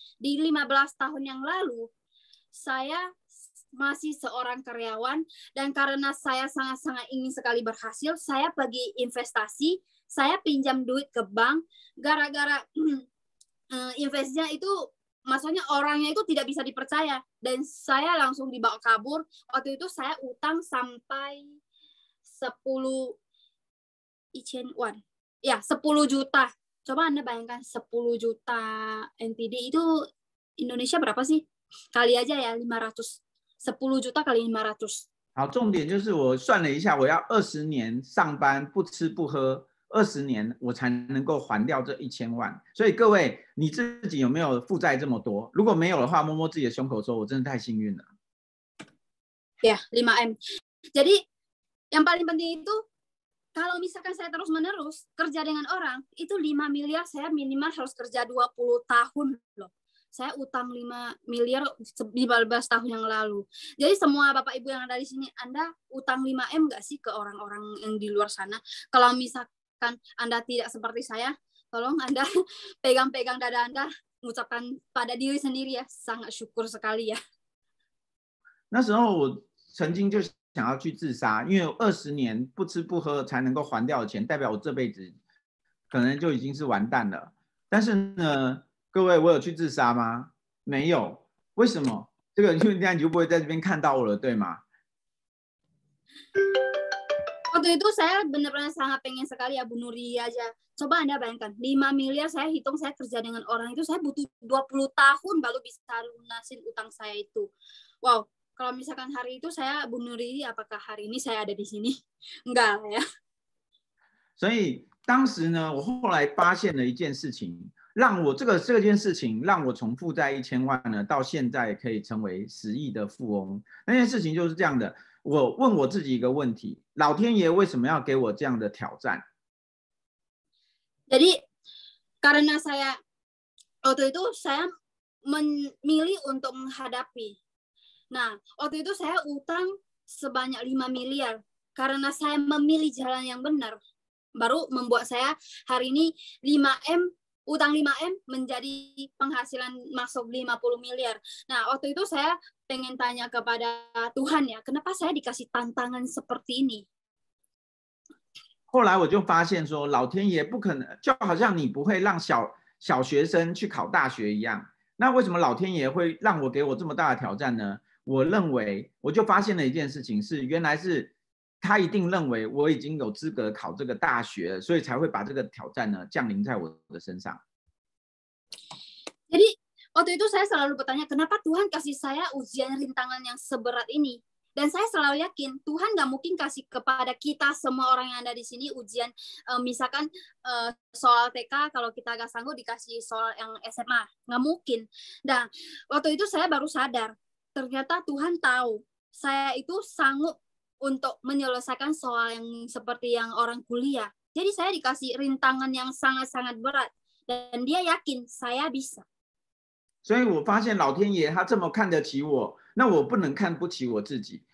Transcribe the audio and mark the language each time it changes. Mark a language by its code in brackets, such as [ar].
[id] Di 15 tahun yang lalu, saya masih seorang karyawan, dan karena saya sangat-sangat ingin sekali berhasil, saya pergi investasi, saya pinjam duit ke bank, gara-gara investasinya itu, maksudnya orangnya itu tidak bisa dipercaya, dan saya langsung dibawa kabur. Waktu itu saya utang sampai 10 won. Ya, 10 juta. Coba Anda bayangkan 10 juta NTD itu Indonesia berapa sih? Kali aja ya 500. 10 juta kali 500。 [zh] 好，重点就是我算了一下，我要20年上班不吃不喝，20年我才能够还掉这1000万。所以各位，你自己有没有负债这么多？如果没有的话，摸摸自己的胸口说：“我真的太幸运了。” [id] Ya, 5M. Jadi yang paling penting itu kalau misalkan saya terus-menerus kerja dengan orang, itu 5 miliar saya minimal harus kerja 20 tahun loh. Saya utang 5 miliar 15 tahun yang lalu. Jadi semua Bapak Ibu yang ada di sini, Anda utang 5M nggak sih ke orang-orang yang di luar sana? Kalau misalkan Anda tidak seperti saya, tolong Anda pegang-pegang dada Anda, mengucapkan pada diri sendiri ya, sangat syukur sekali ya. [zh] 那时候我曾经就想要去自杀，因为20年不吃不喝才能够还掉的钱，代表我这辈子可能就已经是完蛋了。但是呢，各位，我有去自杀吗？没有。为什么？这个因为这样你就不会在这边看到我了，对吗？ [id] Waktu itu saya benar-benar sangat pengen sekali ya bunuh diri aja. Coba Anda bayangkan, 5 miliar saya hitung saya kerja dengan orang itu, saya butuh 20 tahun baru bisa lunasin utang saya itu. Wow, kalau misalkan hari itu saya bunuh diri, apakah hari ini saya ada di sini? Enggak ya. [zh] 所以当时呢，我后来发现了一件事情，让我这件事情让我从负债1000万呢，到现在可以成为10亿的富翁。那件事情就是这样的。我问我自己一个问题：老天爷为什么要给我这样的挑战？ [id] Jadi karena saya waktu itu saya memilih untuk menghadapi. Nah, waktu itu saya utang sebanyak 5 miliar karena saya memilih jalan yang benar. Baru membuat saya hari ini 5M utang 5M menjadi penghasilan masuk 50 miliar. Nah, waktu itu saya pengen tanya kepada Tuhan ya, kenapa saya dikasih tantangan seperti ini? [zh] 后来我就发现说，老天爷不可能，就好像你不会让小学生去考大学一样。那为什么老天爷会让我给我这么大的挑战呢？我认为，我就发现了一件事情是，原来是他一定认为我已经有资格考这个大学了，所以才会把这个挑战呢降临在我的身上。 [id] Jadi waktu itu saya selalu bertanya, kenapa Tuhan kasih saya ujian rintangan yang seberat ini? Dan saya selalu yakin Tuhan nggak mungkin kasih kepada kita semua orang yang ada di sini ujian, misalkan soal TK kalau kita nggak sanggup dikasih soal yang SMA, nggak mungkin. Dan waktu itu saya baru sadar, ternyata Tuhan tahu saya itu sanggup untuk menyelesaikan soal yang seperti yang orang kuliah. Jadi saya dikasih rintangan yang sangat-sangat berat dan dia yakin saya bisa. [zh] 所以我发现老天爷他这么看得起我，那我不能看不起我自己。